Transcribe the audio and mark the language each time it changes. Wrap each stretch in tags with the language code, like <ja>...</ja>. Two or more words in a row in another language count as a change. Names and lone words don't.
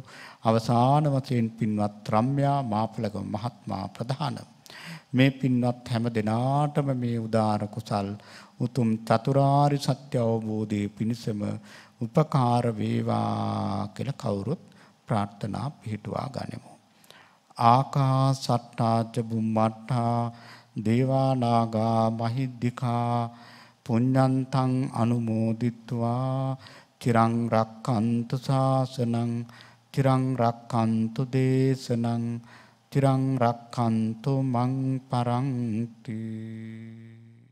<si>අවසාන වශයෙන් පින්වත් රම්‍යා මාපලගම මහත්මයා ප්‍රධාන මේ පින්වත් හැම දිනාටම මේ උදාර කුසල් උතුම් චතුරාර්ය සත්‍ය අවබෝධයේ පිණසම උපකාර වේවා කියලා කවුරුත් ප්‍රාර්ථනා පිහිටුවා ගනිමු.</si> <pi>ආකාසට්ටා ච බුම්මට්ටා දේවා නාග මහිද්దికා පුඤ්ඤන්තං අනුමෝදිත්වා චිරං රක්ඛන්තු ශාසනං චිරං රක්ඛන්තු දේශනං චිරං රක්ඛන්තු මං පරන්ති.</pi>